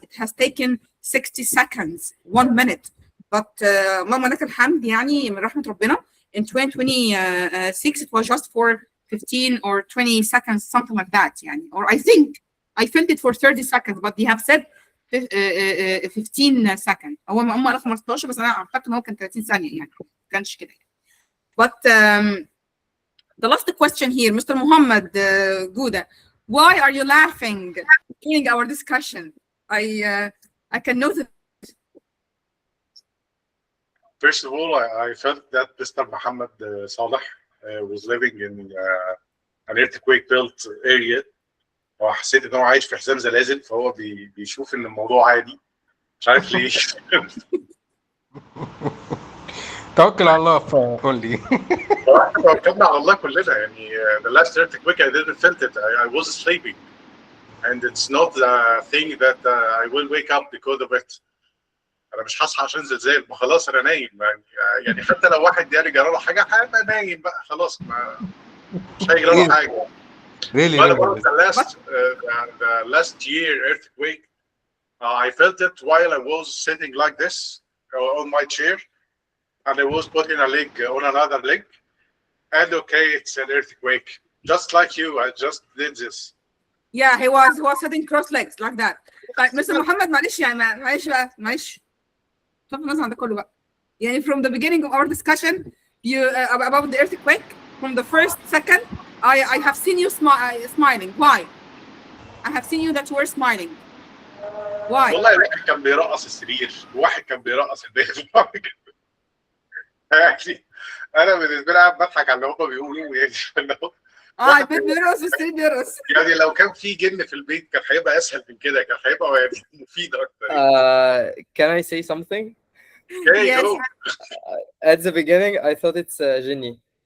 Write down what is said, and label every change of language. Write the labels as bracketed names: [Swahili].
[English] It has taken 60 seconds, 1 minute. But [Arabic] اللهم لك الحمد يعني من رحمة ربنا, [English] in 2026 it was just for 15 or 20 seconds, something like that يعني. Or I think I felt it for 30 seconds, but they have said 15 seconds. [Arabic] هم قالوا 15 بس انا اعتقد ان هو كان 30 ثانية يعني، ما كانش كده. [English] But the last question here, Mr. Muhammad Gouda, why are you laughing during our discussion? I can notice. First of all, I felt that Mr. Muhammad Saleh was living in an earthquake-built area. [Arabic] وحسيت ان هو عايش في حزام زلازل، فهو بيشوف ان الموضوع عادي، مش عارف ليه. توكل على الله only. توكلنا على الله كلنا يعني. [English] The last earthquake I didn't felt it. I was sleeping, and it's not the thing that I will wake up because of it. [Arabic] انا مش هصحى عشان زلزال، ما خلاص انا نايم يعني حتى لو واحد يعني جرى له حاجه هبقى نايم بقى خلاص، مش هيجرى له حاجه. [English] Really. But the last year earthquake, I felt it while I was sitting like this on my chair, and I was putting a leg on another leg, and okay, it's an earthquake. Just like you, I just did this. Yeah, he was sitting cross legs like that. طيب Mr. محمد [Arabic] معلش يعني معلش طب النظر عند كله بقى يعني [English] from the beginning of our discussion you about the earthquake, from the first second I have seen you smiling. Why? I have seen you that you were smiling. Why? [Arabic] والله واحد كان بيرقص السرير، وواحد كان بيرقص البيت. يعني انا بالنسبه لي قاعد بضحك على اللي هم بيقولوا يعني. اه البيت بيرقص والسرير بيرقص. يعني لو كان في جن في البيت كان هيبقى اسهل من كده، كان هيبقى يعني مفيد اكتر. [English] Can I say something? Okay, Yes. go. At the beginning, I thought it's Ginny.